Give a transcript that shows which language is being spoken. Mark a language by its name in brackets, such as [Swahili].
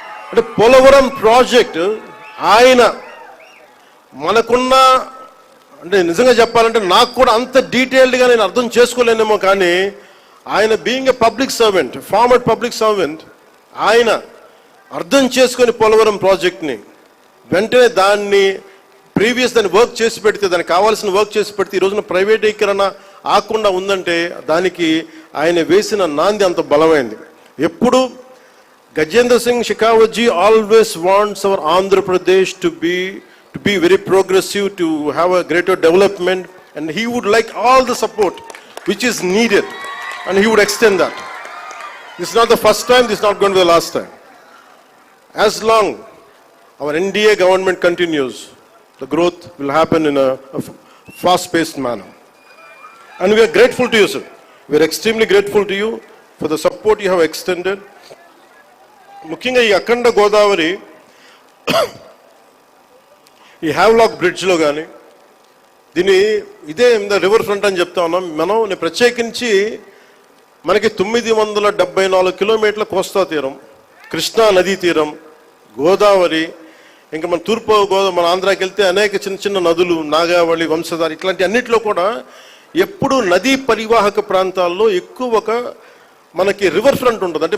[Telugu] అంటే పోలవరం ప్రాజెక్ట్ ఆయన మనకున్న, అంటే నిజంగా చెప్పాలంటే నాకు కూడా అంత డీటెయిల్డ్గా నేను అర్థం చేసుకోలేనేమో, కానీ ఆయన being a public servant, farmer public servant, ఆయన అర్థం చేసుకొని పోలవరం ప్రాజెక్ట్ని వెంటనే దాన్ని వర్క్ చేసి పెడితే, దానికి కావాల్సిన వర్క్ చేసి పెడితే ఈ రోజున ప్రైవేటీకరణ ఆకుండా ఉందంటే దానికి ఆయన వేసిన నాంది అంత బలమైంది. ఎప్పుడు [English] Gajendra Singh Shekhawat ji always wants our Andhra Pradesh to be very progressive, to have a greater development, and he would like all the support which is needed, and he would extend that. This is not the first time, this is not going to be the last time. As long our NDA government continues, the growth will happen in a fast-paced manner. And we are grateful to you, sir. We are extremely grateful to you for the support you have extended. [Telugu] ముఖ్యంగా ఈ అఖండ గోదావరి ఈ Havelock బ్రిడ్జ్లో కానీ ఇదే river front అని చెప్తా ఉన్నాం మనం. ప్రత్యేకించి మనకి 974 కిలోమీటర్ల కోస్తా తీరం, కృష్ణా నదీ తీరం, గోదావరి, ఇంకా మన మన ఆంధ్రాకి వెళ్తే అనేక చిన్న చిన్న నదులు, నాగావళి, వంశధార, ఇట్లాంటి అన్నిట్లో కూడా ఎప్పుడు నదీ పరివాహక ప్రాంతాల్లో ఎక్కువ మనకి రివర్ ఫ్రంట్ ఉంటుంది.